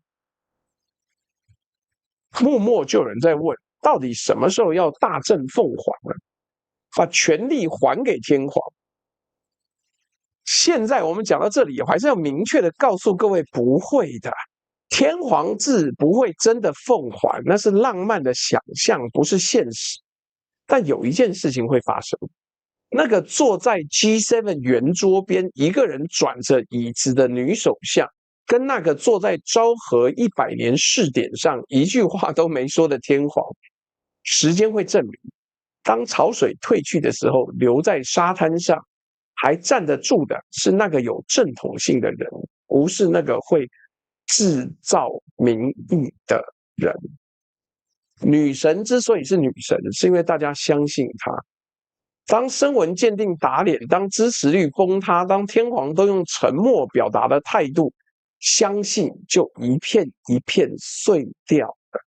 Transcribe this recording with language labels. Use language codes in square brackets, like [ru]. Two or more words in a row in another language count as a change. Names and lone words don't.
[zh] 幕末就有人在問，到底什麼時候要大政奉還呢？把權力還給天皇。現在我們講到這裡，我還是要明確的告訴各位，不會的，天皇制不會真的奉還，那是浪漫的想象，不是現實。但有一件事情會發生，那個坐在 G7 圓桌邊一個人轉着椅子的女首相，跟那個坐在昭和100年試點上一句話都沒說的天皇，時間會證明，當潮水退去的時候，留在沙灘上還站得住的是那個有正統性的人，不是那個會製造民意的人。女神之所以是女神，是因為大家相信她。當声纹鑑定打臉，當支持率崩塌，當天皇都用沉默表達的態度，相信就一片一片碎掉了。